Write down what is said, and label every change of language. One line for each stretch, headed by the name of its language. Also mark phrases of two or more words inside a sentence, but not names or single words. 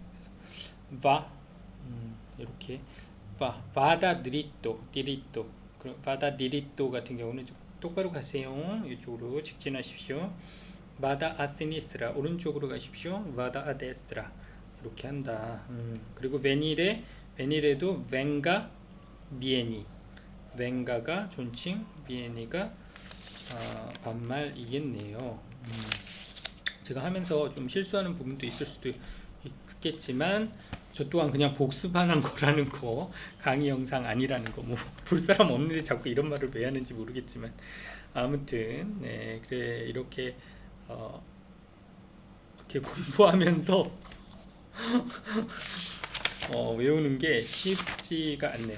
Korean: 그래서 바 이렇게
Italian: vada diritto diritto vada diritto
Korean: 같은 경우는 좀 똑바로 가세요. 이쪽으로 직진하십시오.
Italian: vada a sinistra
Korean: 오른쪽으로 가십시오.
Italian: vada a destra
Korean: 이렇게 한다. 그리고 베니레도
Italian: venga vieni venga
Korean: 가 존칭 vieni가 반말이겠네요. 제가 하면서 좀 실수하는 부분도 있을 수도 있겠지만 저 또한 그냥 복습하는 거라는 거, 강의 영상 아니라는 거, 뭐 볼 사람 없는데 자꾸 이런 말을 왜 하는지 모르겠지만 아무튼 네, 그래 이렇게 이렇게 공부하면서 외우는 게 쉽지가 않네요.